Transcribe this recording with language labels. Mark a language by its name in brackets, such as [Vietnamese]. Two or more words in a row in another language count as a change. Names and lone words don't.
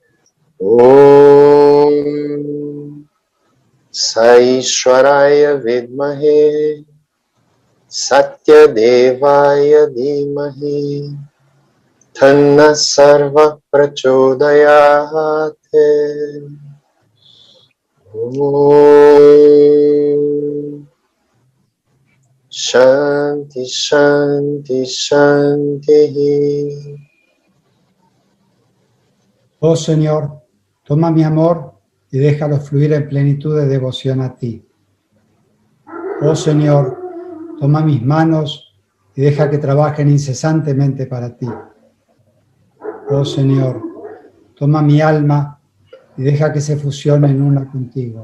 [Sanskrit] Om Saishwaraya Vidmahe Satyadevaya Dhimahi Tanna Sarva Prachodayate. Om Shanti Shanti Shanti. [Spanish] Oh Señor, toma mi amor y déjalo fluir en plenitud de devoción a ti. Oh Señor, toma mis manos y deja que trabajen incesantemente para ti. Oh Señor, toma mi alma y deja que se fusione en una contigo.